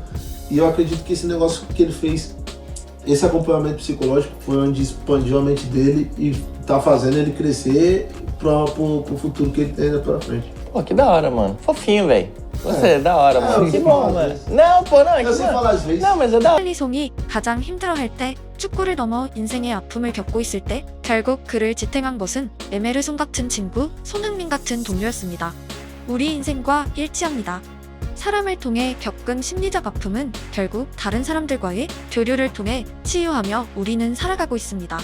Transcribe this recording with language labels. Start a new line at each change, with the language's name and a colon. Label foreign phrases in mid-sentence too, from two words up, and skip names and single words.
Portuguese: E eu acredito que esse negócio que ele fez, esse acompanhamento psicológico, foi onde expandiu a mente dele e tá fazendo ele crescer pro futuro que ele tem ainda pela frente. Pô, que da hora, mano. Fofinho, velho. Você é da hora, mano. Que bom, mano. Não, pô, não. Eu sei falar às vezes. Não, mas é da hora.
Korean: 히샬리송이 가장 힘들어할 때, 축구를 넘어 인생의 아픔을 겪고 있을 때 결국 그를 지탱한 것은 에메르손 같은 친구, 손흥민 같은 동료였습니다. 우리 인생과 일치합니다. 사람을 통해 겪은 심리적 아픔은 결국 다른 사람들과의 교류를 통해 치유하며 우리는 살아가고 있습니다.